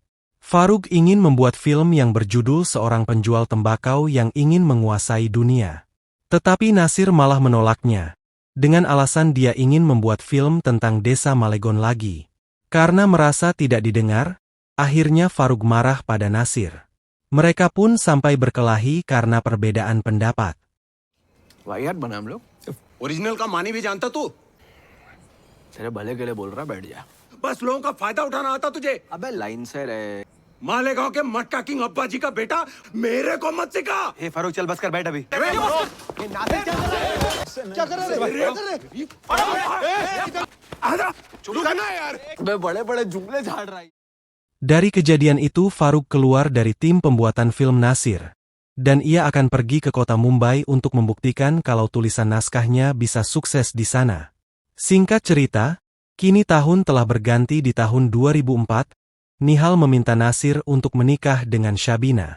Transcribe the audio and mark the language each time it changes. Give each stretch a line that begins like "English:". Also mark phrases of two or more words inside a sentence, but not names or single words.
Indonesian: Faruk ingin membuat film yang berjudul Seorang Penjual Tembakau yang Ingin Menguasai Dunia. Tetapi Nasir malah menolaknya, dengan alasan dia ingin membuat film tentang desa Malegon lagi. Karena merasa tidak didengar, akhirnya Faruk marah pada Nasir. Mereka pun sampai berkelahi karena perbedaan pendapat.
Hindi: वाहियात बना हम लोग ओरिजिनल का मानी भी जानता तू तेरे भले के लिए बोल रहा बैठ जा बस लोगों का फायदा उठाना आता तुझे अबे लाइन से रहे मालेगांव के मटका किंग अब्बा जी का बेटा मेरे को मत सिखा ए फारूक चल बस कर बैठ अभी अबे बड़े-बड़े जुमले झाड़ रहा है
Indonesian: Dari kejadian itu Faruk keluar dari tim pembuatan film Nasir. Dan ia akan pergi ke kota Mumbai untuk membuktikan kalau tulisan naskahnya bisa sukses di sana. Singkat cerita, kini tahun telah berganti di tahun 2004, Nihal meminta Nasir untuk menikah dengan Shabina.